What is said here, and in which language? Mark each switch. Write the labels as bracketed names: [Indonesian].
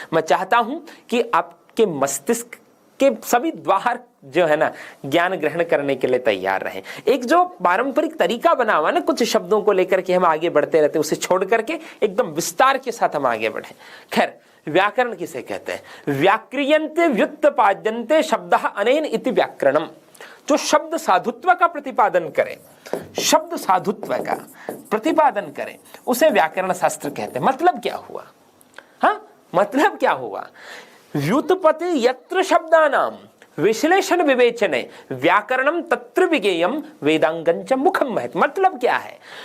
[Hindi] मैं चाहता हूं कि आपके मस्तिष्क के सभी द्वार जो है ना ज्ञान ग्रहण करने के लिए तैयार रहें। एक जो पारंपरिक तरीका बना हुआ ना कुछ शब्दों को लेकर के हम आगे बढ़ते रहते हैं, उसे छोड़ करके एकदम विस्तार के साथ हम आगे बढ़े। खैर, व्याकरण किसे कहते हैं? [Sanskrit] व्याक्रियन्ते व्युत्पाद्यन्ते शब्दः अनेन इति व्याकरणम। [Hindi] जो शब्द साधुत्व का प्रतिपादन करे, शब्द साधुत्व का प्रतिपादन करे, उसे व्याकरण शास्त्र कहते हैं। मतलब क्या हुआ? हाँ, मतलब क्या हुआ? [Sanskrit] व्युत्पत्ति यत्र शब्दानाम विश्लेषण विवेचने व्याकरणम तत्र विज्ञेयम वेदांगंच मुखम महत्। [Hindi] मतलब क्या है?